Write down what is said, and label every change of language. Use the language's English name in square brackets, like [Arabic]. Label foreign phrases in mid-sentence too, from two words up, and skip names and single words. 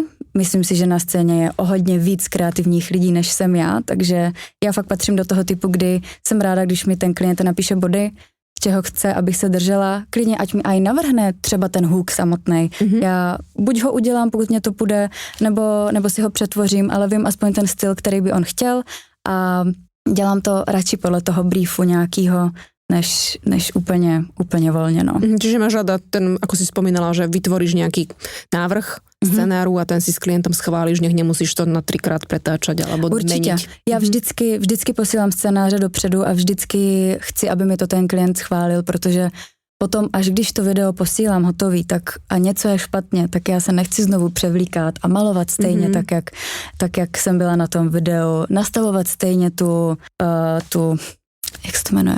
[Czech] Myslím si, že na scéně je o hodně víc kreativních lidí, než jsem já, takže já fakt patřím do toho typu, kdy jsem ráda, když mi ten klient napíše body, z čeho chce, abych se držela. Klidně, ať mi aj navrhne třeba ten hook samotnej. Já buď ho udělám, pokud mě to půjde, nebo si ho přetvořím, ale vím aspoň ten styl, který by on chtěl a dělám to radši podle toho briefu nějakýho, než [Slovak] úplne voľne, [Czech] no. [Slovak] Čiže máš rada ten, ako si spomínala, že vytvoríš nejaký návrh scenáru a ten si s klientom schválíš, nech nemusíš to na 3-krát pretáčať alebo Určite. meniť. [Czech] Ja vždycky posílám scénáře dopředu a vždycky chci, aby mi to ten klient schválil, protože potom, až když to video posílám hotový, tak a něco je špatně, tak já se nechci znovu převlíkat a malovat stejně tak, jak jsem byla na tom videu, nastavovat stejně tu jak se to jmenuje?